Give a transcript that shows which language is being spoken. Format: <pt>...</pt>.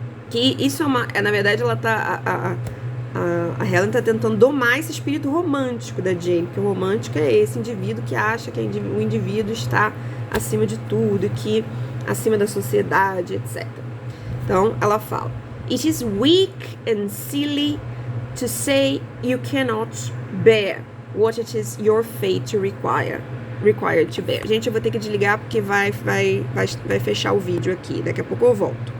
<pt>Que isso na verdade, ela tá... A Helen está tentando domar esse espírito romântico da Jane, porque o romântico é esse indivíduo que acha que o indivíduo está acima de tudo, que acima da sociedade, etc. Então, ela fala:</pt> <en>It is weak and silly to say you cannot bear what it is your fate to require. required to bear.</en> <pt>Gente, eu vou ter que desligar porque vai fechar o vídeo aqui. Daqui a pouco eu volto.</pt>